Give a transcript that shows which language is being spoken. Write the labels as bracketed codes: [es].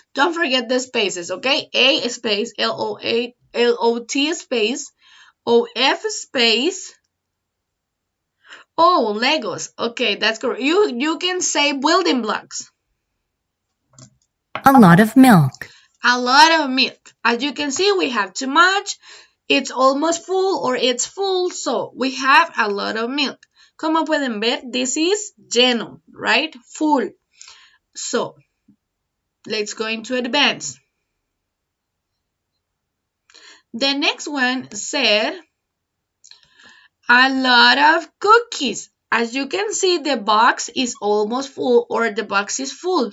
[en] Don't forget the spaces, okay? A space L-O-T space O-F space. Oh, Legos. Okay, that's correct. You can say building blocks. A lot of milk. A lot of milk. As you can see, we have too much. It's almost full or it's full. So we have a lot of milk. [es] Como pueden ver, [en] this is [es] lleno, right? [en] Full. So let's go into advance. The next one said a lot of cookies. As you can see, the box is almost full or the box is full.